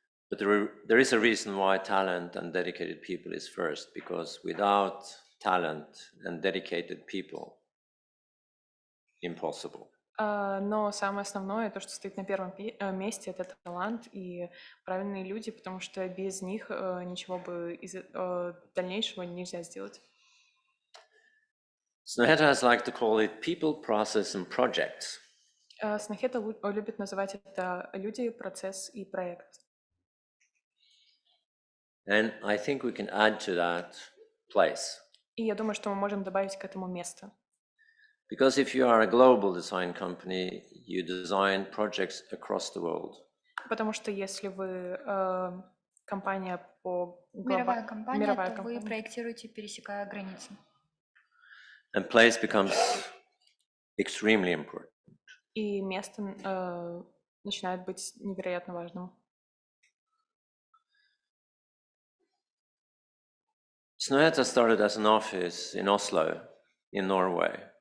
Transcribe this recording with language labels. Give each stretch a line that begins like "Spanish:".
English: But there is a reason why talent and dedicated people is first, because without talent and dedicated people, impossible.
Russian: Но самое основное, то, что стоит на первом месте, это талант и правильные люди, потому что без них ничего бы из дальнейшего нельзя сделать.
English: Snøhetta has liked to call it people, process and projects.
Russian: Снохета любит называть это люди, процесс и проект.
English: And I think we can add to that place.
Russian: И я думаю, что мы можем добавить к этому место.
English: Because if you are a global design company, you design projects across the world.
Russian: Потому что если вы компания Мировая компания, мировая то вы компания, проектируете, пересекая границы.
English: And place becomes extremely important.
Russian: и место начинает быть невероятно важным.
English: Snøhetta started as an office in Oslo, in Norway.